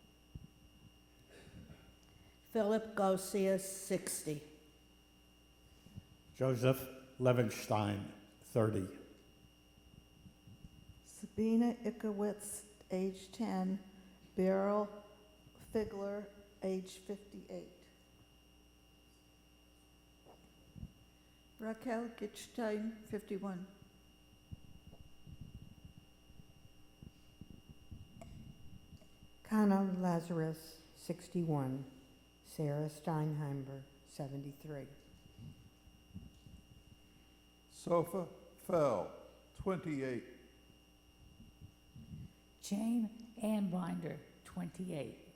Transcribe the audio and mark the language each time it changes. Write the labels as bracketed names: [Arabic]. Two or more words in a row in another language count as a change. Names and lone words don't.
[English] Philip Garcia, 60. Joseph Levenstein, 30. Sabina Ikowitz, age 10. Beryl Figler, age 58. Raquel Gitstein, 51. Kana Lazarus, 61. Sarah Steinheimer, 73. Sofa Fell, 28. Jane Anbinder, 28.